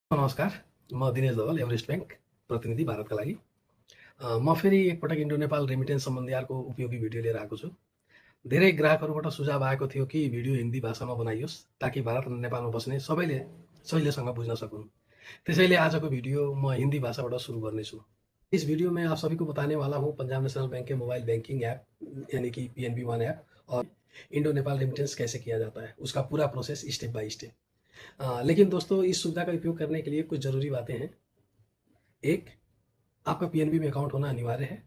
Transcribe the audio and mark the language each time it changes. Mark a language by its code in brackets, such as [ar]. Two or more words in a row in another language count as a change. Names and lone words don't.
[ne] नमस्कार, म दिनेश दवाल, एभरेस्ट ब्याङ्क प्रतिनिधि भारतका लागि। म फेरि एकपटक इन्डो नेपाल रेमिटेन्स सम्बन्धी अर्को उपयोगी भिडियो लिएर आएको छु। धेरै ग्राहकहरूबाट सुझाव आएको थियो कि भिडियो हिन्दी भाषामा बनाइयोस् ताकि भारत र नेपालमा बस्ने सबैले सहिलेसँग बुझ्न सकुन्। त्यसैले आजको भिडियो म हिन्दी भाषाबाट सुरु गर्नेछु। [hi] इस वीडियो में आप सभी को बताने वाला हूँ पंजाब नेशनल बैंक के [en] mobile banking app [hi] यानी कि PNB वन ऐप और इंडो नेपाल रेमिटेंस कैसे किया जाता है, उसका पूरा [en] process step by step. [hi] लेकिन दोस्तों, इस सुविधा का उपयोग करने के लिए कुछ ज़रूरी बातें हैं। एक, आपका PNB में अकाउंट होना अनिवार्य है।